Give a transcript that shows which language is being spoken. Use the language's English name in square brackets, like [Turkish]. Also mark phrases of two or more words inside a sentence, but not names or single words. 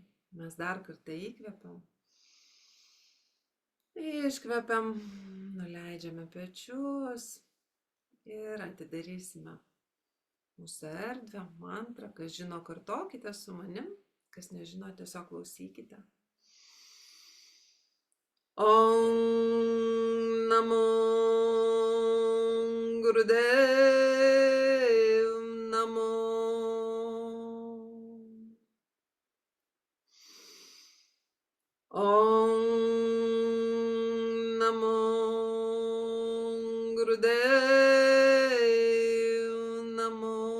[Lithuanian] Mes dar kartą įkvepiam, iškvepiam, nuleidžiame pečius ir atidarysime mūsų erdvę, mantrą. Kas žino, kartokite su manim, kas nežino, tiesiog klausykite. [Sanskrit] ॐ नमो गुरुदेव नमो. ॐ नमो गुरुदेव नमो.